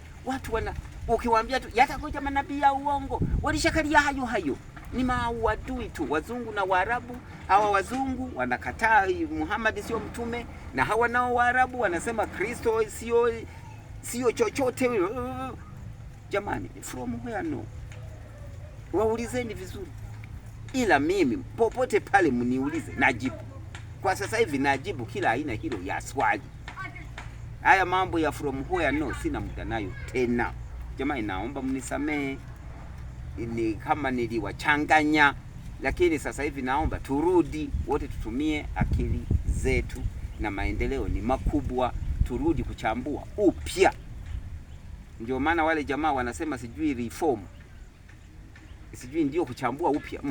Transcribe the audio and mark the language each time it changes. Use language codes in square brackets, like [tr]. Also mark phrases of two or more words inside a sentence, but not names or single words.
[sw] Watu ukiwaambia tu yatakuja manabii ya uongo, walishakalia hayo ni mauadui tu. Wazungu na Waarabu, hawa wazungu wanakataa Muhammad sio mtume, na hawa nao Waarabu wanasema Kristo sio chochote. Jamani, [en] from where no? [sw] Waulizeni vizuri. Ila mimi popote pale mniulize najibu. Kwa sasa hivi najibu kila aina hilo ya swali. Haya mambo ya [en] from where no [sw] sina muda nayo tena. Jamani, naomba mnisamehe ni kama niliwachanganya, lakini sasa hivi naomba turudi wote, tutumie akili zetu, na maendeleo ni makubwa. Turudi kuchambua upya. Ndio maana wale jamaa wanasema sijui reform, sijui ndio kuchambua upya.